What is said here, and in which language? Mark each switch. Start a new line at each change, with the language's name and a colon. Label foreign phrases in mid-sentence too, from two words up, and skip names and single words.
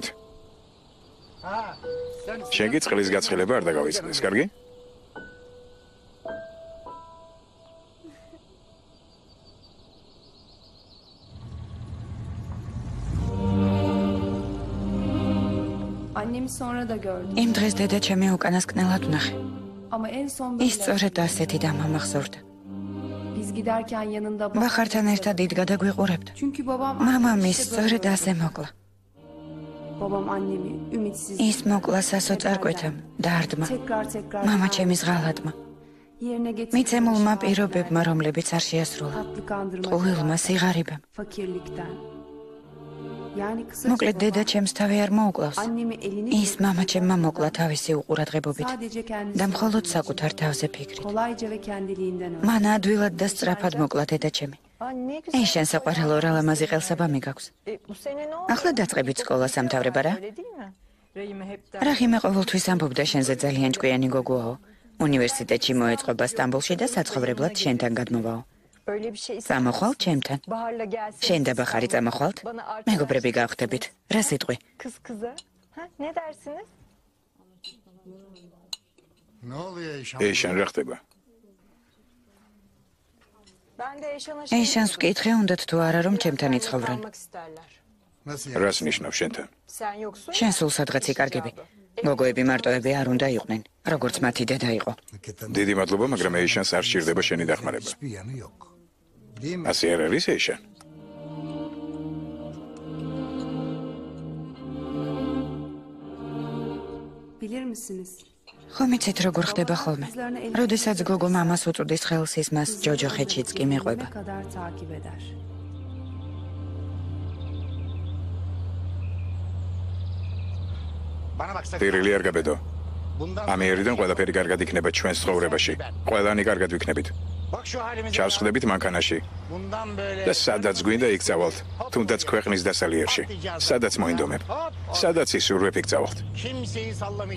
Turkish: Ha? Sen
Georgian: შენ კი წყლის გაცხელება არ დაგავიწყდეს, კარგი?
Turkish: annemi sonra da gördüm.
Georgian: იმ დღეს დედა ჩემი უკანასკნელად ვნახე.
Turkish: Ama en son
Georgian: ის
Turkish: böyle
Georgian: სწორედ ასეთი დამამახსოვრდა.
Turkish: biz giderken yanında
Georgian: ბახართან ერთად იდგა და გვიყურებდა.
Turkish: Çünkü babam
Georgian: მამამის სწორედ ასე მოკლა.
Turkish: babam annemi ümitsiz
Georgian: ის მოკლა სასოწარკვეთამ, დარდმა,
Turkish: tekrar
Georgian: მამა ჩემის ღალატმა,
Turkish: yerine getirdi.
Georgian: მიცემულმა პირობებმა, რომლებიც არ შეასრულა,
Turkish: Tatlı kandırma.
Georgian: ყუილმა სიღარიბემ.
Turkish: Fakirlikten. Yani kısa
Georgian: მოკლედ დედა ჩემს თავი არ მოუკლავს.
Turkish: annemi elini
Georgian: ის მამა ჩემმა მოკლა თავისი უყურადღებობით
Turkish: sadece kendisi
Georgian: და მხოლოდ საკუთარ თავზე ფიქრით.
Turkish: kolayca ve kendiliğinden öldü.
Georgian: მან ადვილად და სწრაფად მოკლა დედა ჩემი. Ей, შენ საყვარელო რა ლამაზი ყელსაბამი გაქვს. ახლა დაწყებით სკოლას ამთავრება რა? რაჰიმე ყოველთვის ამბობდა შენზე ძალიან ჭკვიანი გოგოაო. უნივერსიტეტში მოეწყობა სტამბოლში და საცხოვრებლად შენთან გადმოვაო. წამოხვალ ჩემთან. შენ და ბახარი წამოხვალთ? მეგობრები გავხდებით. რა სიტყვი?
Turkish: Ne oluyor Eyşan?
Georgian: ეიშან რა ხდება? ეიშანს ვკითხე, უნდათ თუ არა რომ ჩემთან იცხოვრან.
Turkish: Nasıl
Georgian: რას ნიშნავს შენთან? შენ სულ სადღაც იკარგები. გოგოები მარტოები არ უნდა იყვნენ, როგორც მათი დედა იყო.
Turkish: Hakikaten
Georgian: დიდი მადლობა, მაგრამ ეიშანს არ სჭირდება შენი დახმარება.
Turkish: hiçbir yanı yok. Değil mi?
Georgian: ასე არ არის ეიშან?
Turkish: Bilir misiniz?
Georgian: ხომ იცით როგორ ხდება ხოლმე? როდესაც გოგო მამას უწუდის ხელს, ის მას ჯოჯოხეთშიც კი მიყვება.
Turkish: Ne kadar takip eder. Bana bak sakın.
Georgian: პირილი არ გაბედო.
Turkish: Bundan
Georgian: ამიერიდან ყველაფერი კარგად იქნება ჩვენს ცხოვრებაში. ყველანი კარგად ვიქნებით.
Turkish: bak şu halimize.
Georgian: ჩავსხდებით მანქანაში
Turkish: Bundan böyle.
Georgian: და სადაც გვინდა იქ წავალთ. თუნდაც ქვეყნის დასალიერში. სადაც მოინდომებ. სადაც ისურვებ იქ წავალთ.
Turkish: Kimseyi sallamayacağız.